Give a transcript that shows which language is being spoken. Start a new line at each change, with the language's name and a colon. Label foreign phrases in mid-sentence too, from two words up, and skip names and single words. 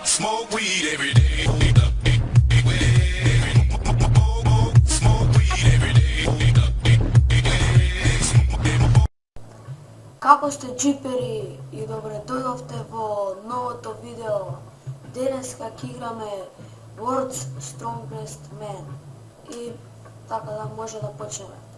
English: Smoke weed every day. Smoke weed every day.
Macedonian: Како сте джипери и добре дојдовте во новото видео. Денеска ќе играме World's Strongest Man и така да може да почнеме.